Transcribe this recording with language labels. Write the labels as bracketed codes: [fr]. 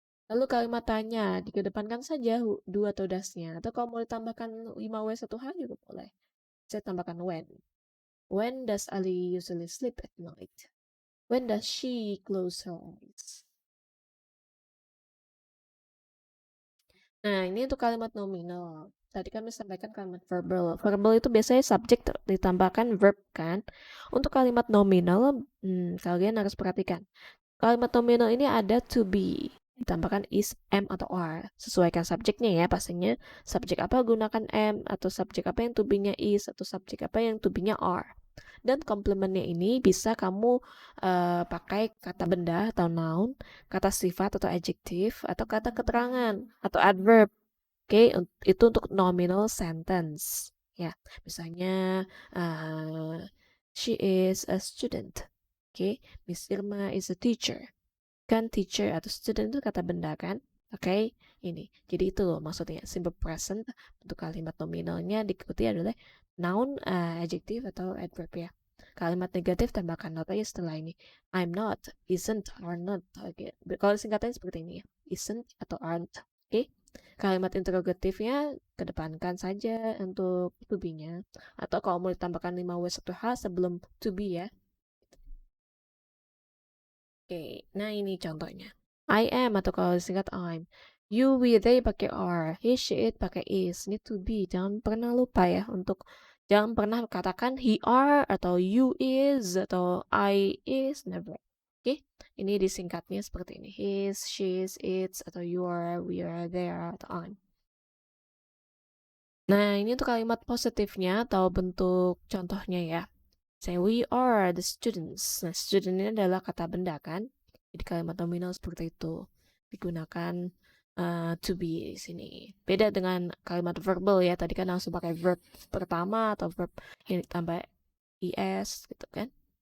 [id] Lalu kalimat tanya, dikedepankan saja do atau does-nya. Atau kalau mau ditambahkan 5W1H juga boleh. Saya tambahkan when. [en] When does Ali usually sleep at night? When does she close her eyes? [id] Nah, ini untuk kalimat nominal. Tadi kami sampaikan kalimat verbal. Verbal itu biasanya subjek ditambahkan verb kan. Untuk kalimat nominal, kalian harus perhatikan. Kalimat nominal ini ada to be. Ditambahkan is, am, atau are. Sesuaikan subjeknya ya pastinya. Subjek apa gunakan am, atau subjek apa yang to be-nya is, atau subjek apa yang to be-nya are. Dan komplementnya ini bisa kamu pakai kata benda atau noun, kata sifat atau adjektif, atau kata keterangan atau adverb. Oke, itu untuk nominal sentence. Ya, misalnya [en] she is a student. Oke, Miss Irma is a teacher. [id] Kan teacher atau student itu kata benda kan? Oke, ini. Jadi itu loh maksudnya simple present untuk kalimat nominalnya diikuti adalah noun, adjective atau adverb ya. Kalimat negatif tambahkan not aja setelah ini. I'm not, isn't, are not. Oke. Kalau singkatannya seperti ini ya. Isn't atau aren't. Oke. Kalimat interrogatifnya kedepankan saja untuk to be-nya. Atau kalau mau ditambahkan 5W1H sebelum to be ya. Oke, nah ini contohnya. I am atau kalau disingkat I'm. You, we, they pakai are. He, she, it pakai is. Ini to be. Jangan pernah lupa ya untuk jangan pernah katakan he are atau you is atau I is. Never. Oke, ini disingkatnya seperti ini. His, she's, its atau you are, we are, they are atau I'm. Nah, ini untuk kalimat positifnya atau bentuk contohnya ya. [en] Say we are the students. [id] Nah, student ini adalah kata benda kan. Jadi kalimat nominal seperti itu digunakan to be di sini. Beda dengan kalimat verbal ya. Tadi kan langsung pakai verb pertama atau verb yang ditambah es gitu kan.